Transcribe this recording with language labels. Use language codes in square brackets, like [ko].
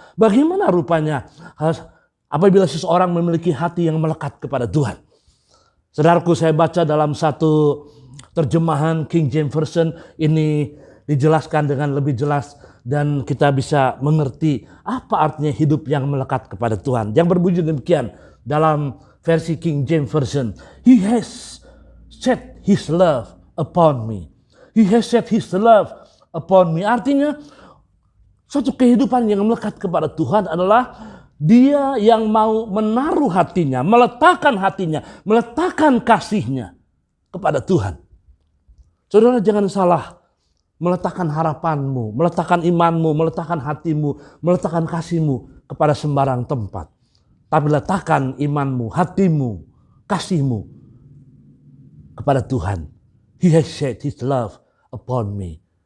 [id] Bagaimana rupanya apabila seseorang memiliki hati yang melekat kepada Tuhan? Saudaraku, saya baca dalam satu terjemahan King James Version, ini dijelaskan dengan lebih jelas dan kita bisa mengerti apa artinya hidup yang melekat kepada Tuhan. Yang berbunyi demikian dalam versi King James Version. [en] He has set his love upon me. He has set his love upon me. [id] Artinya suatu kehidupan yang melekat kepada Tuhan adalah dia yang mau menaruh hatinya, meletakkan hatinya, meletakkan kasihnya kepada Tuhan. Saudara, jangan salah meletakkan harapanmu, meletakkan imanmu, meletakkan hatimu, meletakkan kasihmu kepada sembarang tempat. Tapi letakkan imanmu, hatimu, kasihmu kepada Tuhan. [en] He has set his love upon me.